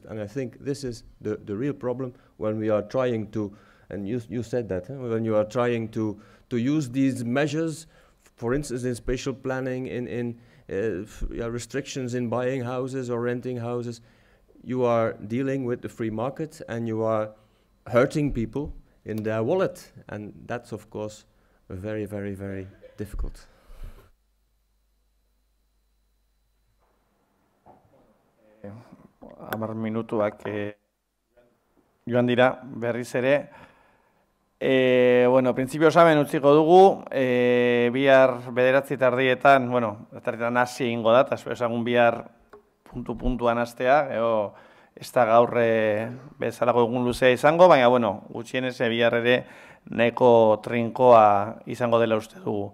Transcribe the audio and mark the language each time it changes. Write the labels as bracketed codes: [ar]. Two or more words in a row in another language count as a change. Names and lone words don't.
[en] And I think this is the real problem when we are trying to, and you said that, when you are trying to use these measures, for instance, in spatial planning, in restrictions in buying houses or renting houses, you are dealing with the free market and you are hurting people in their wallet. And that's, of course, very, very, very difficult. [eu] Hamar minutuak joan dira, berriz ere. Bueno, printzipio saben utziko dugu, bihar 9:30, bueno, hasi egingo da, eta esagun bihar puntuan hastea, ez da gaur bezalako egun luzea izango, baina, bueno, gutxienez bihar ere nahiko trinkoa izango dela uste dugu.